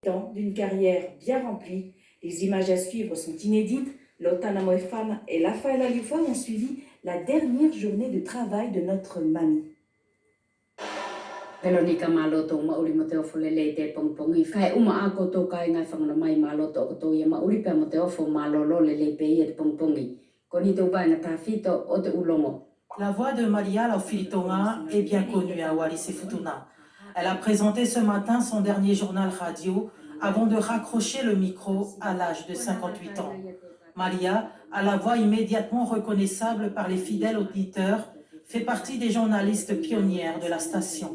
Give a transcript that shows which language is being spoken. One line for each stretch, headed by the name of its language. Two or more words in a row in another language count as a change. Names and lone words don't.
French: D'une carrière bien remplie, les images à suivre sont inédites. Lotana Moefam et Lafaela Liufa ont suivi la dernière journée de travail de notre mamie.
Wallisian: Veronica maloto mauri mateo folele te pongpongi kai uma ako to kai ngai fangna mai maloto ko to ye mauri pe mateo fo malolo lele pe ye pongpongi koni to ba na tafito o te ulongo.
French: La voix de Malia Laufilitonga est bien connue à Wallis et Futuna. Elle a présenté ce matin son dernier journal radio avant de raccrocher le micro à l'âge de 58 ans. Malia, à la voix immédiatement reconnaissable par les fidèles auditeurs, fait partie des journalistes pionnières de la station.